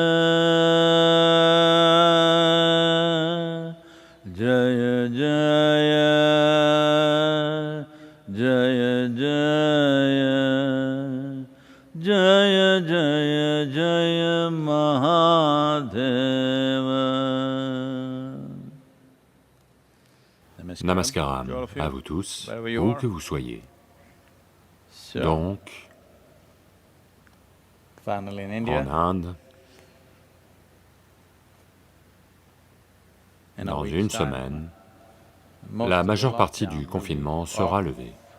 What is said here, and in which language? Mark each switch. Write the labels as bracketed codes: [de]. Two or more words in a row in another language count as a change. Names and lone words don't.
[hi] जय जय जय जय जय जय जय महादेव. [fr] Namaskaram à vous tous, où que vous soyez. Donc, en Inde, dans une semaine, la majeure partie du confinement sera levée.